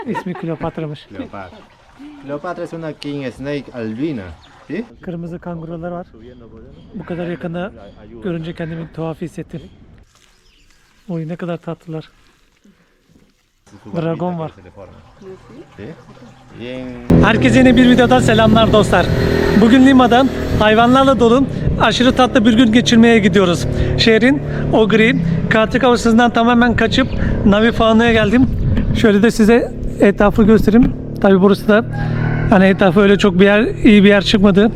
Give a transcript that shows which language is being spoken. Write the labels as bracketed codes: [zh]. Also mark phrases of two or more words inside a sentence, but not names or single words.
[tr] İsmi Kleopatra'mış. [es] Cleopatra. Cleopatra es una [en] king snake [es] albina. ¿Sí? [tr] Kırmızı kangurular var. Bu kadar yakında görünce kendimi tuhaf hissettim. Oy ne kadar tatlılar. Dragon var. [es] ¿Sí? Bien. [tr] Herkese yeni bir videodan selamlar dostlar. Bugün Lima'dan hayvanlarla dolu aşırı tatlı bir gün geçirmeye gidiyoruz. Şehrin o gri, katil havasından tamamen kaçıp Navi Fauna'ya geldim. Şöyle de size etrafı göstereyim. Tabi burası da hani etrafı öyle çok bir yer, iyi bir yer çıkmadı.